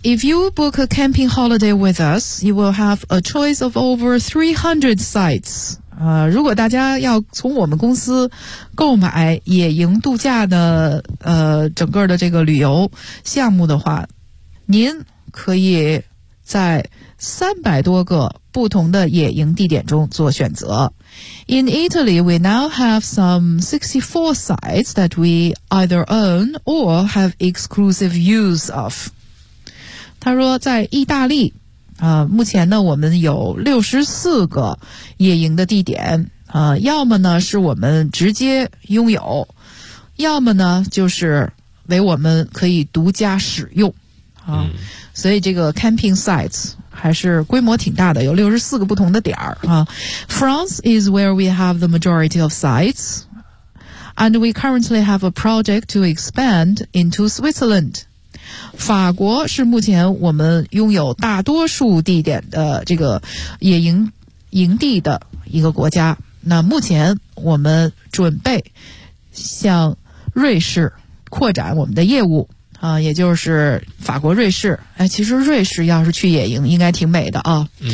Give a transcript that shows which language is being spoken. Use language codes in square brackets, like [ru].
[en] If you book a camping holiday with us, you will have a choice of over 300 sites [zh] 如果大家要从我们公司购买野营度假的整个的这个旅游项目的话，您可以在300多个不同的野营地点中做选择。 [en] In Italy, we now have some 64 sites that we either own or have exclusive use of. [zh] 他说在意大利目前呢我们有64个野营的地点，要么呢是我们直接拥有，要么呢就是为我们可以独家使用所以这个 camping sites还是规模挺大的，有64个不同的点儿啊。 [en] France is where we have the majority of sites, and we currently have a project to expand into Switzerland. [zh] 法国是目前我们拥有大多数地点的这个野营营地的一个国家。那目前我们准备向瑞士扩展我们的业务。也就是法国瑞士，其实瑞士要是去野营应该挺美的啊。